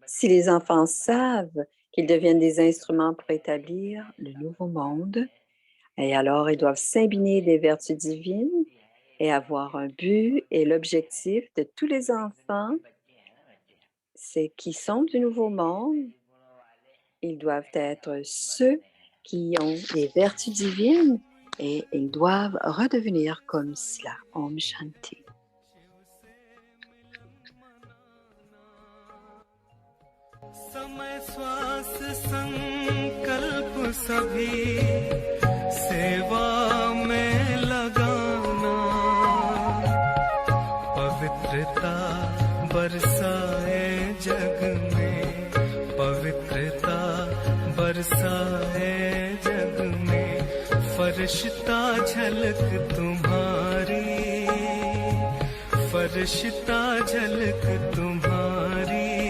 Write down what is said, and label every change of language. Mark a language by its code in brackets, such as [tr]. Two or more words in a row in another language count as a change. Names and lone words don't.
[fr] Si les enfants savent qu'ils deviennent des instruments pour établir le nouveau monde, et alors ils doivent s'imbiber des vertus divines et avoir un but, et l'objectif de tous les enfants, c'est qu'ils sont du nouveau monde. Ils doivent être ceux qui ont les vertus divines et ils doivent redevenir comme cela. [hi] Om Shanti. समय श्वास संकल्प सभी सेवा में लगाना पवित्रता बरसाए जग में पवित्रता बरसाए जग में फरिश्ता झलक तुम्हारी फरिश्ता झलक तुम्हारी